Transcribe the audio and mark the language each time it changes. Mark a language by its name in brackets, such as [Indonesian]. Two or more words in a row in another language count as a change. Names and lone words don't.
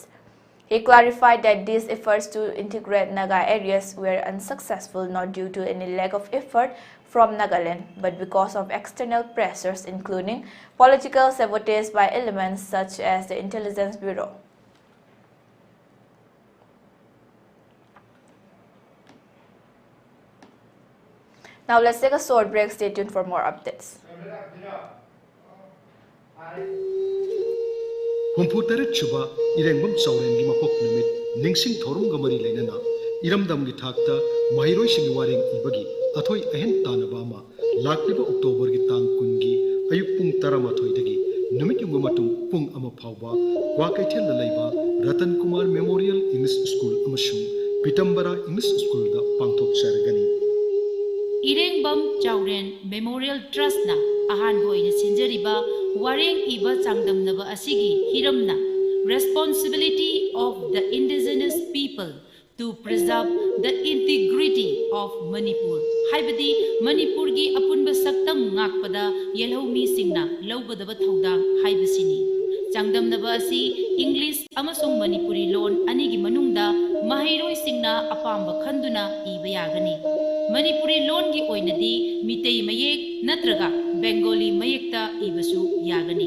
[English] He clarified that these efforts to integrate Naga areas were unsuccessful not due to any lack of effort from Nagaland, but because of external pressures including political sabotage by elements such as the Intelligence Bureau. Now let's take a short break. Stay tuned for more updates. [Manipuri] Humputere chuba irengbam chawren gi mapok numit ningsing thorum gamari leinana iramdam gi thakta mahiroi sing waring ibagi athoi ahen tanaba ma lakliba October gi tang kun gi ayuk pung 13 dagi numit yung matung pung ama phawba kwa kaithel la leiba Ratan Memorial English School amashung Pitambara English School da pangthok sargani Irengbam Chawren Memorial Trust na ahan boina sinjariba wareng iba changdamnaba asigi hiramna [English] responsibility of the indigenous people to preserve the integrity of Manipur. [Manipuri] Haibadi Manipur gi apunba saktam ngakpada yelhomi singna lawgadaba thaudang haibasini. Changdamnaba asi English amasung Manipuri loan anigi manungda mahiroi singna apamba khanduna iba yagani. Manipuri loan gi oinadi mitei mayek natraga Bengali mayekta ibasu yagani.